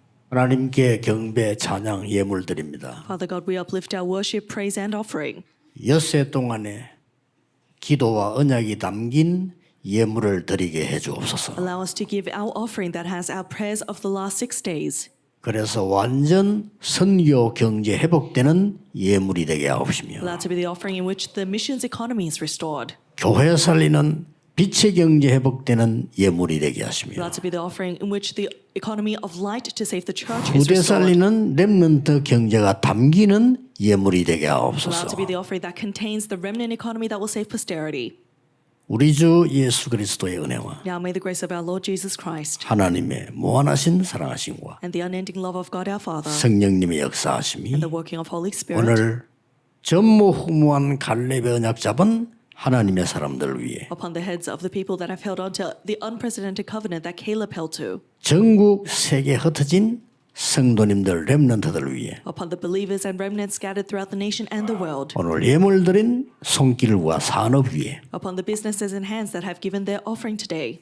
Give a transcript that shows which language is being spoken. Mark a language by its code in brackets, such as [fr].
[ko] 하나님께 경배, 찬양, 예물 드립니다. [en] Father God, we uplift our worship, praise, and offering. [ko] 엿새 동안에 기도와 언약이 담긴 예물을 드리게 해 주옵소서. [en] Allow us to give our offering that has our prayers of the last 6 days. [ko] 그래서 완전 선교 경제 회복되는 예물이 되게 하옵시며 [en] Allow to be the offering in which the missions economy is restored. [ko] 교회 살리는 빛의 경제 회복되는 예물이 되게 하시며 [en] Allow to be the offering in which the economy of light to save the church is [ko] 후대 [en] restored. [ko] 살리는 렘넌트 경제가 담기는 예물이 되게 [en] Allow [ko] 하옵소서. [en] to be the offering that contains the remnant economy that will save posterity. [ko] 우리 주 예수 그리스도의 은혜와 [en] Now may the grace of our Lord Jesus Christ [ko] 하나님의 무한하신 사랑하심과 [en] and the unending love of God our Father [ko] 성령님의 역사하심이 [en] and the working of Holy Spirit [ko] 오늘 전무후무한 갈렙의 언약 잡은 하나님의 사람들 위해 [en] upon the heads of the people that have held on to the unprecedented covenant that Caleb held to, [ko] 전국 세계에 흩어진 성도님들 렘넌트들 위해 [en] upon the believers and remnants scattered throughout the nation and the world, [ko] 오늘 예물드린 손길과 산업 위에 [en] upon the businesses and hands that have given their offering today,